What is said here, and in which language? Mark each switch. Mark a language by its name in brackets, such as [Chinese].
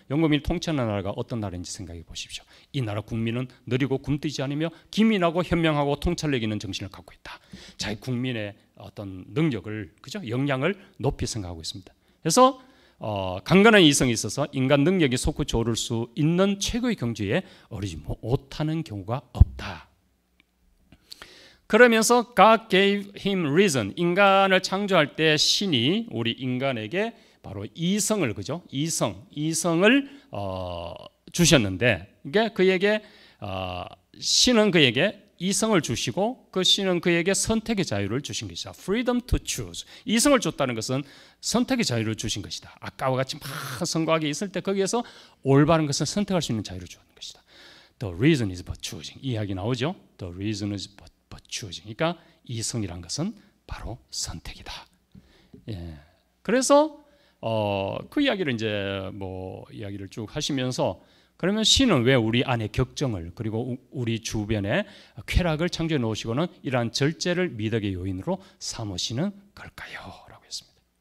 [Korean] 영국민이 통치하는 나라가 어떤 나라인지 생각해 보십시오. 이 나라 국민은 느리고 굼뜨지 않으며 기민하고 현명하고 통찰력 있는 정신을 갖고 있다. 자기 국민의 어떤 능력을, 그죠? 역량을 높이 생각하고 있습니다. 그래서 강건한 이성이 있어서 인간 능력이 솟구쳐 오를 수 있는 최고의 경지에 오르지 못하는 경우가 없다. 그러면서 [English] God gave him reason. [Korean] 인간을 창조할 때 신이 우리 인간에게 바로 이성을, 그죠? 이성을 주셨는데, 이게 그에게 신은 그에게 이성을 주시고 그 신은 그에게 선택의 자유를 주신 것이다. [English] Freedom to choose. [Korean] 이성을 줬다는 것은 선택의 자유를 주신 것이다. 아까와 같이 막 성과하게 있을 때 거기에서 올바른 것을 선택할 수 있는 자유를 주는 것이다. [English] The reason is but choosing. [Korean] 이 이야기 나오죠. [English] The reason is but choosing. [Korean] 그러니까 이성이란 것은 바로 선택이다. 예. 그래서 그 이야기를 이제 뭐 이야기를 쭉 하시면서, 그러면 신은 왜 우리 안에 격정을, 그리고 우리 주변에 쾌락을 창조해 놓으시고는 이러한 절제를 미덕의 요인으로 삼으시는 걸까요? 라고 했습니다.